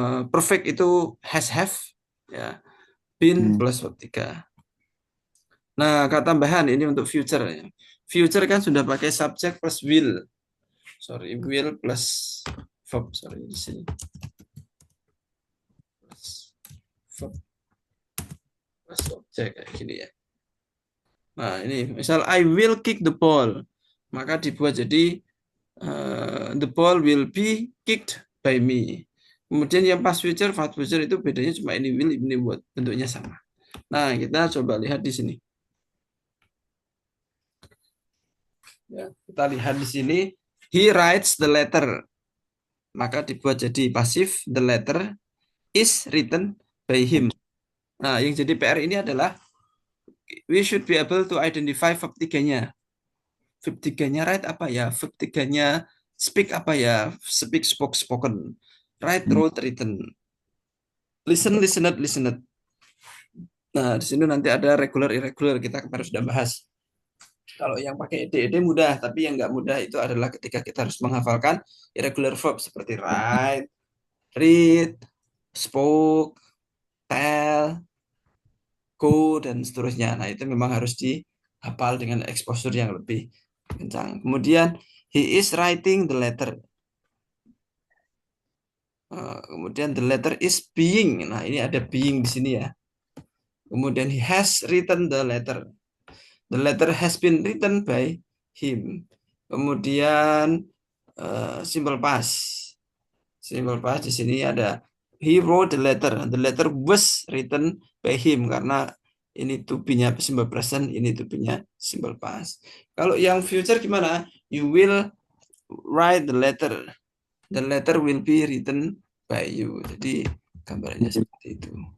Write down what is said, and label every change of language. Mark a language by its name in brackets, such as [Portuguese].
[English] Perfect itu has have, ya, been Hmm. plus verb 3. [Indonesian] Nah, kata tambahan ini untuk future, ya. [English] Future [Indonesian] kan sudah pakai [English] subject plus will. Sorry, will plus verb. Sorry, di sini. [Indonesian] Plus verb plus objek kayak gini ya. Nah, ini misal [English] I will kick the ball. [Indonesian] Maka dibuat jadi [English] the ball will be kicked by me. [Indonesian] Kemudian yang past future, past future itu bedanya cuma ini will, ini buat bentuknya sama. Nah, kita coba lihat di sini. Ya, kita lihat di sini. [English] He writes the letter. [Indonesian] Maka dibuat jadi pasif. [English] The letter is written by him. [Indonesian] Nah, yang jadi PR ini adalah [English] we should be able to identify verb tiganya. [Indonesian] Verb tiganya write apa ya? Verb tiganya speak apa ya? [English] Speak, spoke, spoken. Write, Hmm. wrote, written. Listen, listened, listened. [Indonesian] Nah, di sini nanti ada regular, irregular. Kita kemarin sudah bahas. Kalau yang pakai ed mudah, tapi yang nggak mudah itu adalah ketika kita harus menghafalkan irregular verb seperti write, read, spoke, tell, go, dan seterusnya. Nah, itu memang harus dihafal dengan exposure yang lebih kencang. [English] Kemudian, he is writing the letter. Kemudian, the letter is being. [Indonesian] Nah, ini ada being di sini ya. [English] Kemudian, he has written the letter. The letter has been written by him. Kemudian, simple past. Simple past di sini ada he wrote the letter. The letter was written by him [Indonesian] karena ini to be-nya simple present, ini to be-nya simple past. Kalau yang future gimana? [English] You will write the letter. The letter will be written by you. [Indonesian] Jadi gambarnya seperti itu.